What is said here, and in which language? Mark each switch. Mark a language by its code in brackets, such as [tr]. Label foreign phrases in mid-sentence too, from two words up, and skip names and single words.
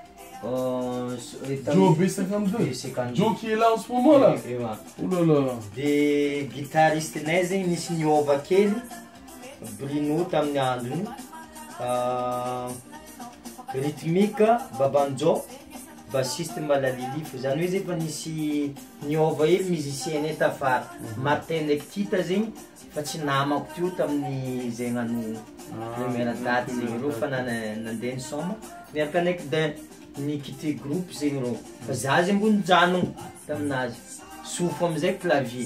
[fr] Joe B52. Joe qui est là en ce moment là. Oh là là. Des guitaristes Nezen, Nisniova Kelly, Bruno Tamniandru. [mg] Rythmique, Babanjo, bassiste Malalili, zany hoe zay efa nisy niova hely musicien tafara Martin ndraiky Tita zegny fa tsy namako teo tamin'ny zay gnano [fr] première date [mg] zegny reo fa nandeha nisoma miaraka ndraiky nikité groupe zegny reo fa za zegny mbo nijanogno taminazy sofo amizay clavier.